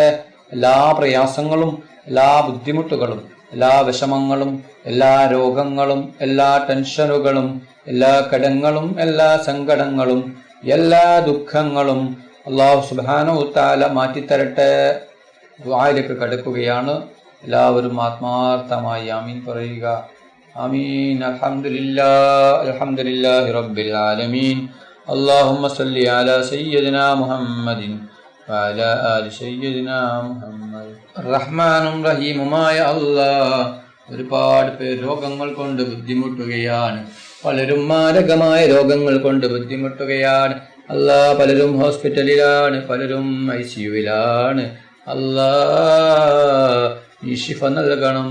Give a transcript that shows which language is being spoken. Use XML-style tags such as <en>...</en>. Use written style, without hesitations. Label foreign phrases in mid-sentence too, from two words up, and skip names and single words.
<ml>എല്ലാ പ്രയാസങ്ങളും എല്ലാ ബുദ്ധിമുട്ടുകളും എല്ലാ വിഷമങ്ങളും എല്ലാ രോഗങ്ങളും എല്ലാ ടെൻഷനുകളും എല്ലാ കടങ്ങളും എല്ലാ സങ്കടങ്ങളും എല്ലാ ദുഃഖങ്ങളും അല്ലാഹു</ml> <ar>سبحانه وتعالى</ar> <ml>മാറ്റിത്തരട്ടെ. ദുആയിലേക്ക് കടക്കുകയാണ്. എല്ലാവരും ആത്മാർത്ഥമായി ആമീൻ പറയുക.</ml> <ar>آمين. الحمد لله رب العالمين. اللهم صل على سيدنا محمد وعلى آل سيدنا محمد.</ar> <ml>റഹ്മാനും റഹീമുമായ അല്ലാഹ്, ഒരുപാട് പേർ രോഗങ്ങൾ കൊണ്ട് ബുദ്ധിമുട്ടുകയാണ്. പലരും മാരകമായ രോഗങ്ങൾ കൊണ്ട് ബുദ്ധിമുട്ടുകയാണ്. അല്ലാഹ്, പലരും ഹോസ്പിറ്റലിലാണ്, പലരും ICUവിലാണ്. അല്ലാഹ്, നീ ശിഫ നൽകണം.</ml>